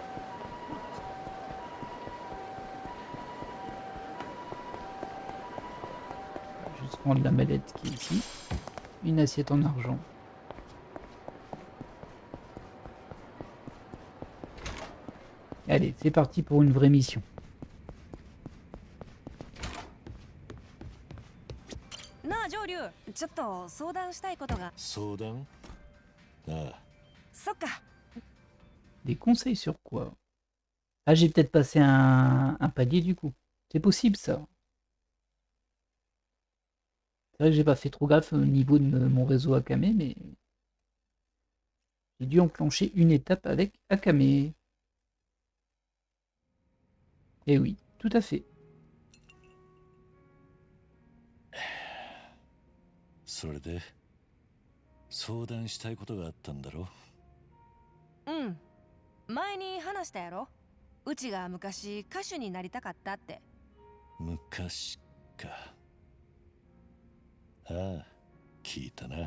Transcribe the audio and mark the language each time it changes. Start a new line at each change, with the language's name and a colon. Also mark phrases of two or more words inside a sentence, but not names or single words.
French: Je vais juste prendre la mallette qui est ici. Une assiette en argent. Allez, c'est parti pour une vraie mission.
Japanese: なあ上流ちょっと相談したいことが。相談？ああ、そっか。
French: Des conseils sur quoi? Ah, j'ai peut-être passé un palier du coup. C'est possible ça. C'est vrai que j'ai pas fait trop gaffe au niveau de mon réseau Akame, mais j'ai dû enclencher une étape avec Akame. Eh oui, tout à fait.
Japanese: それで相談したいことがあったんだろ？うん。前に話したやろ。うちが昔歌手になりたかったって。昔か。ああ、聞いたな。